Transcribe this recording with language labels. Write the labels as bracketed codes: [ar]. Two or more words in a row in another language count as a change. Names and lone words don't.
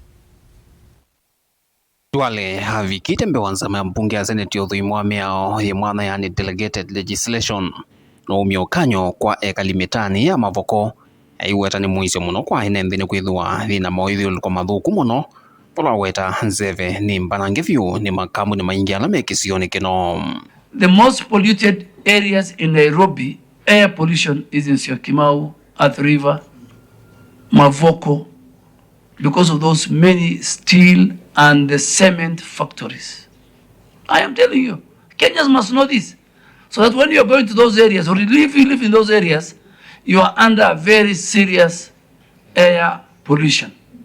[kam] Duale avikite mbee wa nzama ya mbunge ya Senate yothuimwa miao ye mwana yani [en] delegated legislation [kam] no umiokanyo kwa ekalimitani ya Mavoko aiweta ni muisyo muno kwa nthi ni kwithwa thina mawithyululuko mathuku muno pola weta nzeve ni mbanange vyu ni makumbuni maingi ala mekisioni kino. [en] The most polluted areas in Nairobi, air pollution is in Syokimau, Athi, Mavoko, because of those many steel and cement factories. I am telling you, Kenyans must know this. So that when you are going to those areas, or if you live in those areas, you are under very serious air pollution.